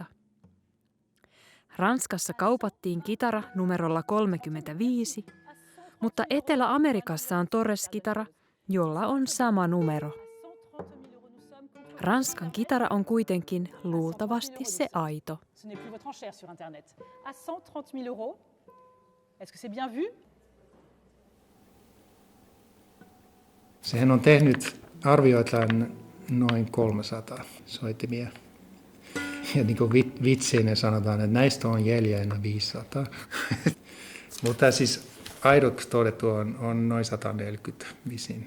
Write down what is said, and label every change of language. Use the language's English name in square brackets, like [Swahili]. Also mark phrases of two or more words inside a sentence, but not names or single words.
[Finnish] Ranskassa kaupattiin kitara numerolla 35, mutta Etelä-Amerikassa on Torres-kitara, jolla on sama numero. Ranskan kitara on kuitenkin luultavasti se aito. [French] Ce n'est plus votre enchère sur internet. À 130 000 €. Est-ce que c'est bien vu? [Finnish] Sehän on tehnyt arvioitaan noin 300 soittimia. Ja niin kuin vitsinä sanotaan, että näistä on jäljellä 500. Mutta siis aidoksi todettu on noin 140 visin.